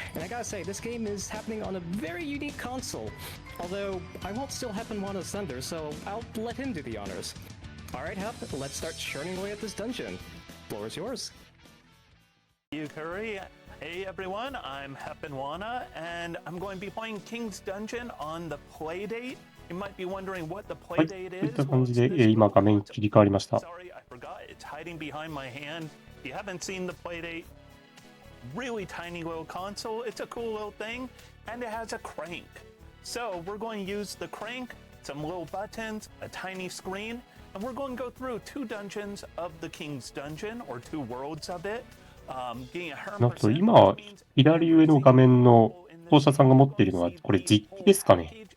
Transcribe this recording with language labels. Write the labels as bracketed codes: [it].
[en] And I gotta say, this game is happening on a very unique console. Although, I won't steal Heponwana's thunder, so I'll let him do the honors. Alright Hep, let's start churning away at this dungeon. Floor is yours. Thank you, Curry. Hey everyone, I'm Heponwana, and I'm going to be playing King's Dungeon on the Playdate. You might be wondering what the [ja] はい、と [en] Playdate is. [ja] った感じで、今画面切り替わりました。 [en] Sorry, I forgot. It's hiding behind my hand. If you haven't seen the Playdate, really tiny little console. It's a cool little thing, and it has a crank. So we're going to use the crank, some little buttons, a tiny screen, and we're going to go through 2 dungeons of the King's Dungeon, or 2 worlds of it. [ja] なんと今、左上の画面の奏者さんが持っているのは、これ実機ですかね。